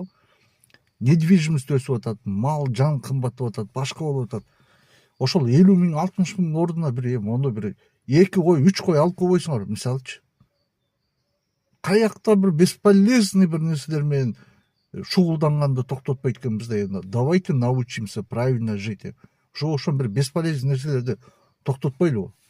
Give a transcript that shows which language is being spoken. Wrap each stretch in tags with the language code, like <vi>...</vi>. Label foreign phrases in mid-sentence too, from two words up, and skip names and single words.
<ky>Недвижимость өсүп атат, мал жан кымбаттап атат, башка болуп атат. Ошол 50 миң 60 миң ордуна бир мону бир 2 кой 3 кой алып койбойсуңар мисалычы. Каякта бир бесполезный бир нерселер менен шугулданганды токтотпойт экенбиз да.</ky> <ru>Давайте научимся правильно жить.</ru> <ky>Ошо бир бесполезный нерселерди токтотпойлубу?</ky>